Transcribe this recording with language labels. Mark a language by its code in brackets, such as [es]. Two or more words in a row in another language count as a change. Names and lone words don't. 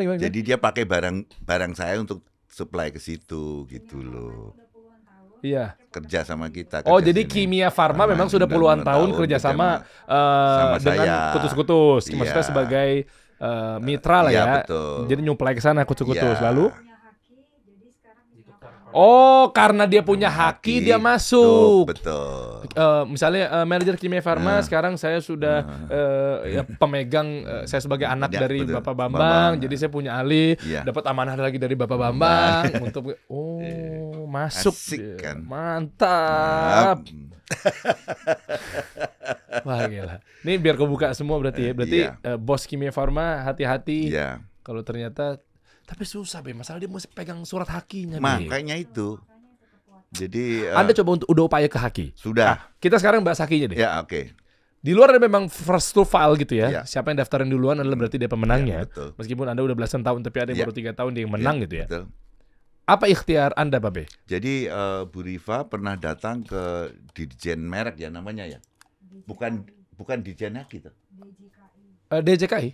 [id] Jadi dia pakai barang saya untuk supply ke situ gitu loh. Iya. Kerja sama kita. Oh, jadi Kimia Farma memang sudah puluhan tahun kerja sama dengan Kutus-Kutus. Maksudnya sebagai mitra lah ya. Betul. Jadi nyuplai ke sana Kutus-Kutus. Lalu oh, karena dia punya haki dia masuk. Betul. Misalnya manajer Kimia Farma sekarang saya sudah pemegang saya sebagai anak dari Bapak Bambang, jadi saya punya alih, dapat amanah lagi dari Bapak Bambang untuk masuk. Asik, kan? Mantap. Wah, gila. Ini biar kebuka semua berarti ya. Berarti bos Kimia Farma hati-hati. Kalau ternyata tapi susah, Be. Masalah dia mesti pegang surat hakinya, Be. Makanya itu. Jadi Anda coba udah upaya ke haki? Sudah. Kita sekarang bahas hakinya deh. Ya, oke. Di luar ada memang [en] first to file [id] gitu ya. Siapa yang daftarin duluan adalah berarti dia pemenangnya. Betul. Meskipun Anda udah belasan tahun, tapi ada yang baru 3 tahun dia yang menang gitu ya. Betul. Apa ikhtiar Anda, Pak Be? Jadi Bu Rifa pernah datang ke Dirjen Merek ya namanya ya. Bukan Dirjen Haki tuh. DJKI?